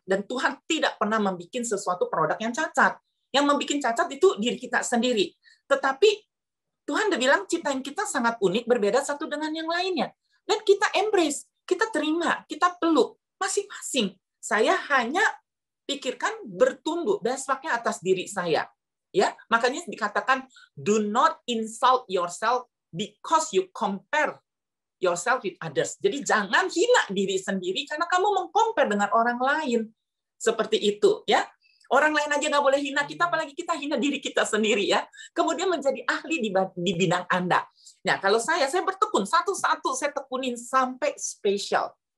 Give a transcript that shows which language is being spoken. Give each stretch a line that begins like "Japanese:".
Indonesian: Dan Tuhan tidak pernah membuat sesuatu produk yang cacat. Yang membuat cacat itu diri kita sendiri. Tetapi Tuhan udah bilang ciptaan kita sangat unik, berbeda satu dengan yang lainnya. Dan kita embrace, kita terima, kita peluk masing-masing. Saya hanya pikirkan bertumbuh, benchmark-nya atas diri saya. Ya, makanya dikatakan
English: do not insult yourself because you compare yourself with others.
Indonesian: Jadi jangan hina diri sendiri karena kamu meng-compare dengan orang lain. Seperti itu, ya. Orang lain aja nggak boleh hina kita, apalagi kita hina diri kita sendiri, ya. Kemudian menjadi ahli di bidang Anda. Nah, kalau saya bertekun satu-satu, saya tekunin sampai spesial.